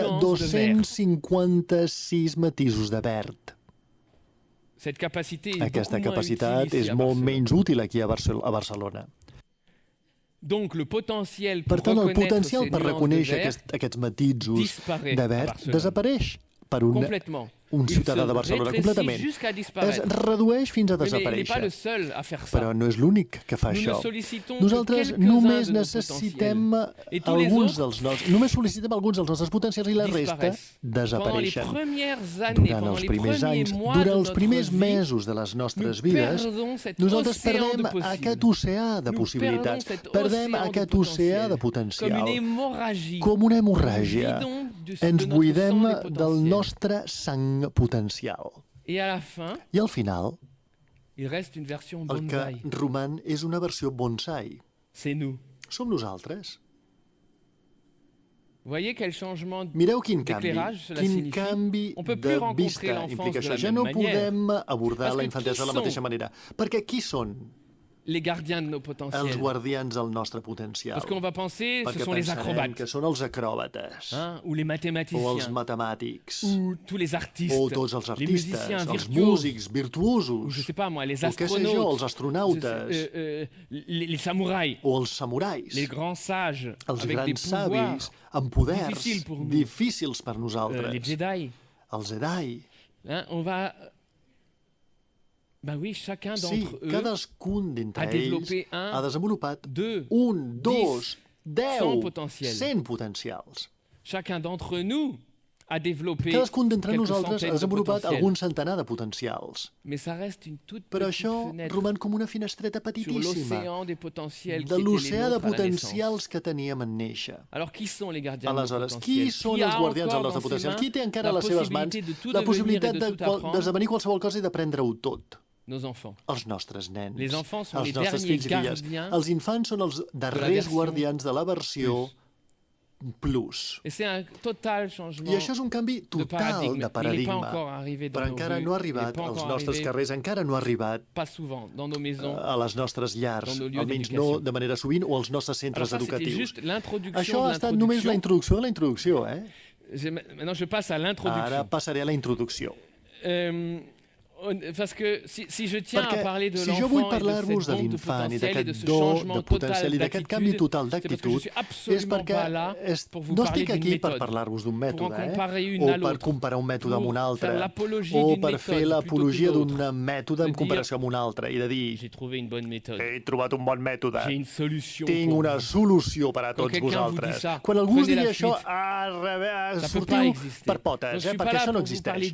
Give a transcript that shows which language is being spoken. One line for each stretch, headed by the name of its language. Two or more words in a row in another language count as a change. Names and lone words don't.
French: nuances de vert.
Catalan: 256 matisos de verd.
French: Cette capacité est
Catalan: Aquesta
French: beaucoup moins
Catalan: capacitat
French: utile ici
Catalan: és
French: à
Catalan: molt
French: Barcelone.
Catalan: menys útil aquí a Barcelona.
French: Donc le potentiel
Catalan: Per
French: pour
Catalan: tant, el
French: reconnaître
Catalan: potencial
French: ces
Catalan: per
French: nuances de
Catalan: reconèixer
French: vert
Catalan: aquests matisos
French: disparaît
Catalan: de
French: à
Catalan: verd
French: Barcelone.
Catalan: desapareix per
French: complètement.
Catalan: un
French: Il
Catalan: ciutadà
French: se
Catalan: de Barcelona,
French: rétrécit
Catalan: completament.
French: jusqu'à
Catalan: Es
French: disparaître.
Catalan: redueix fins a
French: Oui, mais il n'est pas le
Catalan: desaparèixer.
French: seul à faire ça.
Catalan: Però no és l'únic que fa
French: Nous ne
Catalan: això.
French: sollicitons que
Catalan: Nosaltres
French: quelques-uns
Catalan: només
French: de nos
Catalan: necessitem
French: potentiels. Et tous les
Catalan: alguns
French: autres
Catalan: dels nostres, només sol·licitem alguns dels nostres potencials i la resta
French: disparaissent. Pendant les
Catalan: desapareixen.
French: premières années,
Catalan: Durant
French: pendant
Catalan: els
French: les
Catalan: primers
French: premiers
Catalan: anys,
French: mois de
Catalan: durant els
French: notre
Catalan: primers
French: vie,
Catalan: mesos de les nostres
French: nous
Catalan: vides,
French: perdons cet
Catalan: nosaltres
French: océan de
Catalan: perdem aquest oceà de
French: Nous
Catalan: possibilitats,
French: perdons cet
Catalan: perdem
French: océan de
Catalan: aquest
French: potentiel.
Catalan: oceà de
French: Comme
Catalan: potencial,
French: une hémorragie.
Catalan: com una
French: Nous
Catalan: hemorràgia.
French: vidons de
Catalan: Ens
French: notre
Catalan: buidem
French: sang des
Catalan: del
French: potentiels.
Catalan: nostre sang potencial.
French: Et à la fin,
Catalan: I al final,
French: il reste une version
Catalan: el que
French: bonsaï.
Catalan: roman és una versió bonsai.
French: C'est nous.
Catalan: Som nosaltres.
French: Vous voyez quel changement
Catalan: Mireu quin canvi,
French: d'éclairage cela
Catalan: quin
French: signifie?
Catalan: canvi
French: On peut plus
Catalan: de
French: rencontrer
Catalan: vista
French: l'enfance
Catalan: implica
French: de
Catalan: això.
French: la
Catalan: Ja
French: même
Catalan: no
French: manière.
Catalan: podem abordar
French: Parce
Catalan: la
French: que
Catalan: infantesa
French: qui
Catalan: de la
French: sont
Catalan: mateixa manera. Perquè qui són
French: Les gardiens de nos
Catalan: els
French: potentiels.
Catalan: guardians del nostre potencial?
French: Parce qu'on va penser ce
Catalan: Perquè
French: sont les
Catalan: pensarem
French: acrobates,
Catalan: que són els acròbates,
French: hein, ou les
Catalan: o els
French: mathématiciens,
Catalan: matemàtics,
French: ou tous les artistes,
Catalan: o tots els
French: les
Catalan: artistes,
French: musiciens
Catalan: els
French: virtuoses,
Catalan: músics
French: ou
Catalan: virtuosos,
French: je sais pas moi, les
Catalan: o què sé jo, els
French: astronautes,
Catalan: astronautes,
French: les samouraïs,
Catalan: o els samurais,
French: les grands sages
Catalan: els
French: avec des
Catalan: grans
French: pouvoirs,
Catalan: savis amb poders
French: difficiles pour nous.
Catalan: difícils per
French: les
Catalan: nosaltres,
French: Jedi.
Catalan: els Jedi.
French: Hein, on va... Ben oui, chacun
Catalan: Sí,
French: d'entre eux
Catalan: cadascun d'entre
French: a
Catalan: ells
French: développé
Catalan: ha desenvolupat
French: 2,
Catalan: 1, 2, 10, 100 potencials. 100 potencials.
French: chacun d'entre nous a développé
Catalan: Cadascun d'entre
French: quelques
Catalan: nosaltres ha
French: centaines de
Catalan: desenvolupat
French: potentiels.
Catalan: algun centenar de potencials.
French: Mais ça reste une toute
Catalan: Però
French: petite
Catalan: això
French: fenêtre
Catalan: roman com una finestreta
French: sur
Catalan: petitíssima
French: l'océan des potentiels qui
Catalan: de
French: étaient les
Catalan: l'oceà de
French: nôtres à la naissance.
Catalan: potencials que teníem en néixer.
French: Alors qui sont les gardiens de nos
Catalan: Aleshores,
French: potentiels?
Catalan: qui són
French: Qui a
Catalan: els guardians del
French: encore
Catalan: nostre
French: dans ses
Catalan: potencial?
French: mains
Catalan: Qui té encara a
French: la
Catalan: les seves mans
French: possibilité de tout
Catalan: la
French: devenir
Catalan: possibilitat
French: et de tout apprendre?
Catalan: d'esdevenir qualsevol cosa i d'aprendre-ho tot?
French: Nos enfants.
Catalan: Els nostres nens,
French: Les enfants sont
Catalan: els
French: les
Catalan: nostres
French: derniers
Catalan: fills i filles.
French: gardiens
Catalan: Els infants són els darrers
French: version
Catalan: guardians de la versió plus.
French: Et c'est un total changement
Catalan: I això és un canvi
French: de
Catalan: total
French: paradigme.
Catalan: de
French: Il n'est pas
Catalan: paradigma.
French: encore arrivé dans
Catalan: Però
French: nos
Catalan: encara
French: rues,
Catalan: no ha
French: il n'est
Catalan: arribat
French: pas
Catalan: als
French: encore
Catalan: nostres
French: arrivé,
Catalan: carrers, encara no ha arribat
French: pas souvent, dans nos maisons.
Catalan: a les nostres llars,
French: Dans nos lieux
Catalan: almenys
French: d'éducation.
Catalan: no de manera sovint, o als nostres
French: Alors
Catalan: centres
French: ça, c'était
Catalan: educatius.
French: juste l'introduction
Catalan: Això
French: de
Catalan: ha estat només la
French: l'introduction.
Catalan: introducció de la introducció,
French: Maintenant, je passe à
Catalan: Ara
French: l'introduction.
Catalan: passaré a la introducció.
French: Parce que si je tiens à
Catalan: Perquè
French: parler de
Catalan: si jo vull
French: l'enfant et de
Catalan: parlar-vos
French: cette
Catalan: de
French: bombe de
Catalan: l'infant i
French: potentiel et de
Catalan: d'aquest
French: ce
Catalan: do
French: changement
Catalan: de potencial
French: total
Catalan: i d'aquest canvi
French: d'attitude,
Catalan: total
French: c'est parce que je
Catalan: d'actitud,
French: suis
Catalan: és
French: absolument
Catalan: perquè
French: pas là pour vous
Catalan: no
French: parler
Catalan: estic
French: d'une
Catalan: aquí per
French: méthode,
Catalan: parlar-vos d'un mètode,
French: en comparer une
Catalan: o
French: à
Catalan: per
French: l'autre,
Catalan: comparar un mètode amb un
French: pour
Catalan: altre,
French: faire l'apologie
Catalan: o
French: d'une
Catalan: per fer
French: méthode
Catalan: l'apologia
French: plutôt que
Catalan: d'un
French: d'autre.
Catalan: mètode
French: De
Catalan: en
French: dire,
Catalan: comparació amb un altre, i de dir,
French: J'ai trouvé une bonne méthode.
Catalan: he trobat un bon mètode,
French: J'ai une solution.
Catalan: tinc
French: pour
Catalan: una
French: vous.
Catalan: solució per a
French: Quand
Catalan: tots
French: quelqu'un vous
Catalan: vosaltres.
French: dit ça,
Catalan: Quan algú us
French: prenez
Catalan: digui
French: la
Catalan: això,
French: fuite. Ça peut pas
Catalan: sortiu
French: exister.
Catalan: per
French: Donc,
Catalan: potes,
French: je suis pas
Catalan: perquè
French: là
Catalan: això no
French: pour vous parler